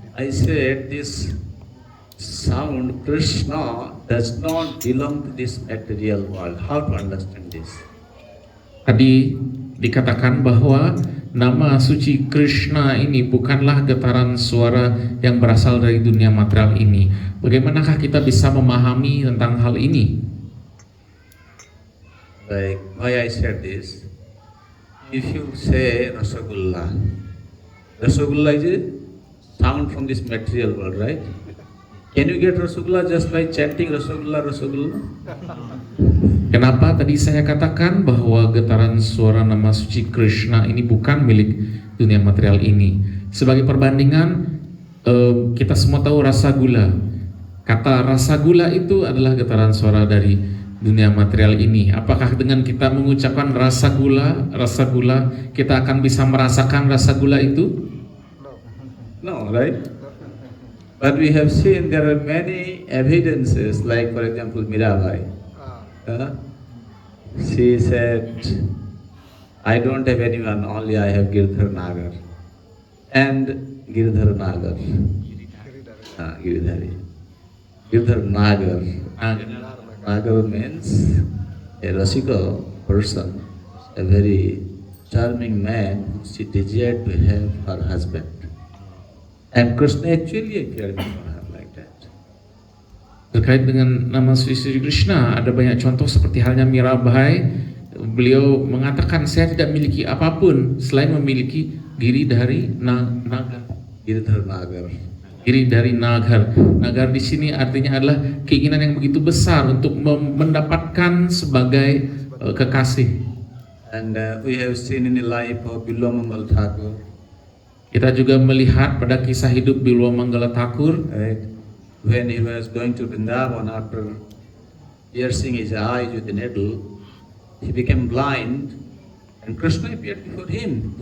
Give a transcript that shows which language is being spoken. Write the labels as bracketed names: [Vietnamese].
[English] I said this sound Krishna does not belong to this material world. How to understand this? [Indonesian] Tadi dikatakan bahwa nama suci Krishna ini bukanlah getaran suara yang berasal dari dunia material ini. Bagaimanakah kita bisa memahami tentang hal ini? [English] Like why I said this, if you say Rasagulla is a sound from this material world, right? Can you get Rasagulla just by chanting Rasagulla, Rasagulla? [Indonesian] Kenapa tadi saya katakan bahwa getaran suara nama suci Krishna ini bukan milik dunia material ini? Sebagai perbandingan, kita semua tahu rasa gula. Kata rasa gula itu adalah getaran suara dari dunia material ini. Apakah dengan kita mengucapkan rasa gula, kita akan bisa merasakan rasa gula itu? [English] No, right? But we have seen there are many evidences, like for example Mirabai. She said, I don't have anyone, only I have Girdhar Nagar. And Girdhar Nagar. Giridhari. Girdhar Nagar. Nagar means a Rasika person, a very charming man who she desired to have her husband. And Krishna actually appeared before her like that. [Indonesian] Terkait dengan nama Sri Krishna, ada banyak contoh seperti halnya Mirabai. Beliau mengatakan, saya tidak memiliki apapun selain memiliki diri dari nagar. Girdhar Nagar. Diri dari nagar. Nagar di sini artinya adalah keinginan yang begitu besar untuk mendapatkan sebagai kekasih. [English] And we have seen in the life of Bilomangal Thakur. [Indonesian] Kita juga melihat pada kisah hidup Bilwamangala Thakur, [English] Right? When he was going to Vrindavan after piercing his eyes with a needle, he became blind and Krishna appeared before him.